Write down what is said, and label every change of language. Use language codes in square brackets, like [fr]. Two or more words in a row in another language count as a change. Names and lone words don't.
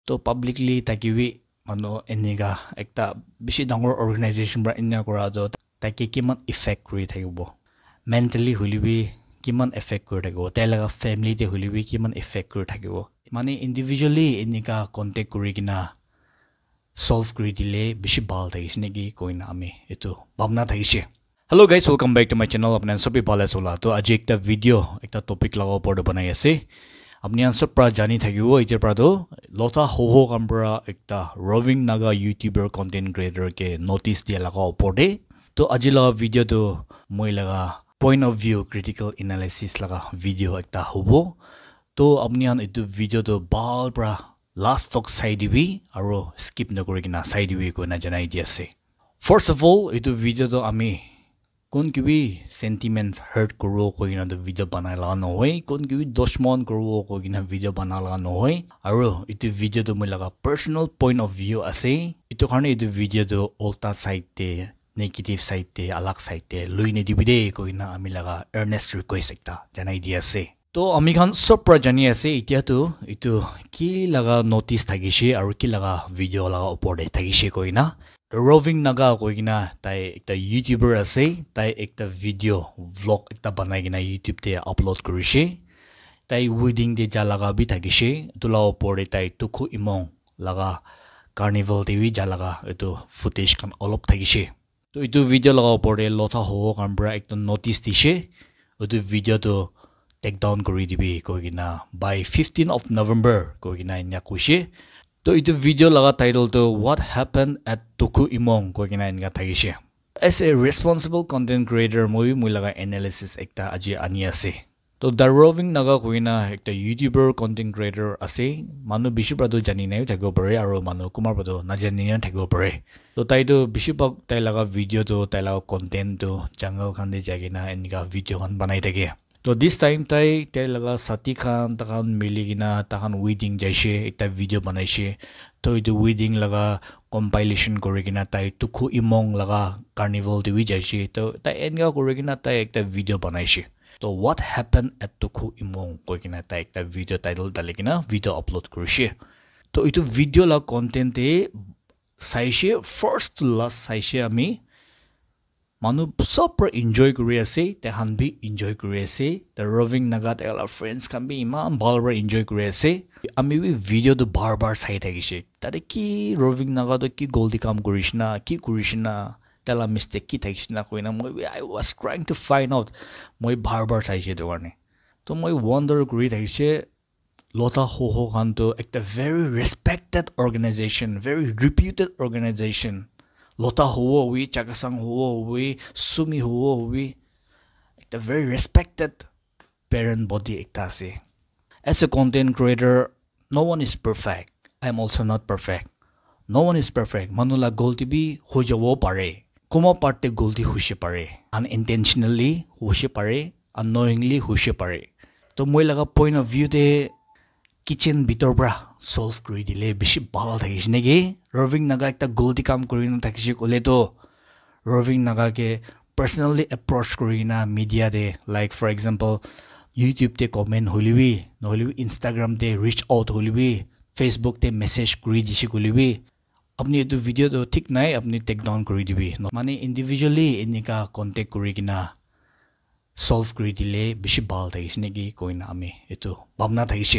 [nag] to publicly takiwi mano eniga ekta bishi dangor organization bra inna kora do taki kiman effect kuri thakibo mentally hulibi kiman effect kuri thakibo telaga family te hulibi kiman effect kuri thakibo mane individually eniga contact kuri kina solve kuri dile bishi bal thagisne gi koina ami etu bhabna thagise. [en] Hello guys, welcome back to my channel. [nag] Apne sabi bhale sola to aji ekta video ekta topic laga opor de banai ase. Apni answer pra jani thakibo itir pra do lota ho kambra ekta roving naga [en] YouTuber content creator [nag] ke notice dia laga opor de to aji laga video to moi laga [en] point of view critical analysis [nag] laga video ekta hobo to apni an etu video to bal pra last talk side bi aro skip na kori kina side bi ko na janai di ase. [en] First of all [nag] etu video to ami kon kibi [en] sentiments hurt [nag] kuro ko ina the video banai la no hoy kon kibi doshmon kuro ko ina video banala no hoy aro itu video to mulaga [en] personal point of view [nag] ase itu karne itu video to ulta side te [en] negative side [nag] te alag side te luine dibide ko ina ami laga [en] earnest request [nag] ekta janai di ase to ami khan sob pra jani ase itia to itu ki laga notice thagishi aro ki laga video laga opor de thagishi ko ina roving naga koigina tai ekta YouTuber ase tai ekta [en] video vlog [nag] ekta banai gina YouTube te upload korise tai wedding de jalaga bi thagise tula opor de tai tukhu imong laga carnival te wi jalaga etu footage kan olop thagise to itu video laga opor de lotha ho kambra ekta notice dise etu video to [en] take down [nag] kori dibi koigina [en] by 15th of November [nag] koigina nya kuise to itu video laga title to [en] what happened at Tukhu Imong [nag] ko kina inga thagise. [en] As a responsible content creator [nag] moi laga analysis ekta aji ani ase to the roving naga koina ekta YouTuber [en] content creator [nag] ase manu bishi prado jani nai thago pare aro manu kumar prado na jani nai thago pare to tai to bishi bak tai laga video to tai laga content to jungle khan de jagina inga video khan banai thage. [en] So this time [nag] tai laga sati khan takan miligina takan wedding jaise ekta video banaise to itu wedding laga compilation korigina tai Tukhu Imong laga carnival de wi jaise to tai enga korigina tai ekta video banaise to [en] what happened at Tukhu Imong [nag] koigina tai ekta [en] video title [nag] daligina video upload korise to itu video la content te saise [en] first to last [nag] saise ami manu [en] super enjoy [nag] kuri ase te han bi enjoy kuri ase the roving naga te ala friends kan bi imam balbar enjoy kuri ase ami bi video to bar sai thagise tare ki roving naga to ki goldi kam kurishna ki kurishna tela mistake ki thagishna koina moi [en] I was trying to find out [nag] moi bar sai je dorne to moi wonder kuri thagise lota ho kan to ekta [en] very respected organization very reputed organization [nag] lota huo wi chakasang huo wi sumi huo wi ekta [en] very respected parent body [nag] ekta ase. [en] As a content creator no one is perfect. I am also not perfect. No one is perfect. [nag] Manula golti bi hojawo pare kuma parte golti hushe pare unintentionally hushe pare unknowingly hushe pare to moi laga [en] point of view [nag] de kitchen bitor bra solve kuri dile bishi bal thagis negi roving naga ekta goldi kam kurina thakisi kole to roving naga ke personally approach kurina media de [en] like for example YouTube [nag] te comment holibi noholibi Instagram te reach out holibi Facebook te message kuri disi kolibi apni etu video to thik nai apni [en] take down [nag] kuri dibi mane individually enika contact kuri kina solve kuri dile bishi bal thagis negi koina ami etu bhabna thagise.